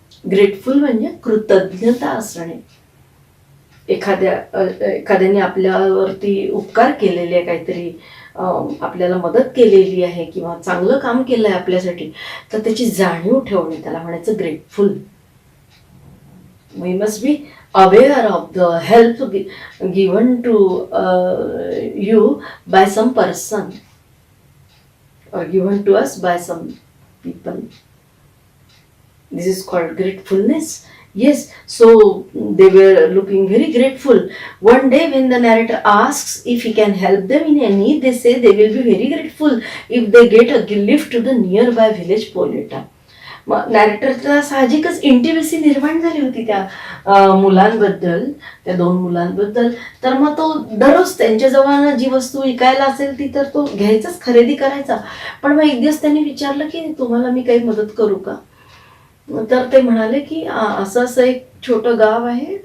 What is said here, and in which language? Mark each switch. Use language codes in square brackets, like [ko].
[mr] Grateful म्हणजे कृतज्ञता असणे. एखाद्याने आपल्यावरती उपकार केलेले आहे, काहीतरी आपल्याला मदत केलेली आहे किंवा चांगलं काम केलं आहे आपल्यासाठी, तर त्याची जाणीव ठेवणे, त्याला म्हणायचं grateful. [en] We must be aware of the help given to you by some person or given to us by some people. This is called gratefulness. Yes, so they were looking very grateful. One day when the narrator asks if he can help them in any need, they say they will be very grateful if they get a lift to the nearby village Poleta. [mr] मग नॅरेटरला साहजिकच intimacy निर्माण झाली होती त्या मुलांबद्दल, त्या 2 मुलांबद्दल. तर मग तो दररोज त्यांच्याजवळ जी वस्तू विकायला असेल ती तर तो घ्यायचाच, खरेदी करायचा. पण मग एक दिवस त्यांनी विचारलं की तुम्हाला मी काही मदत करू का? तर ते म्हणाले की असं असं एक छोटं गाव आहे.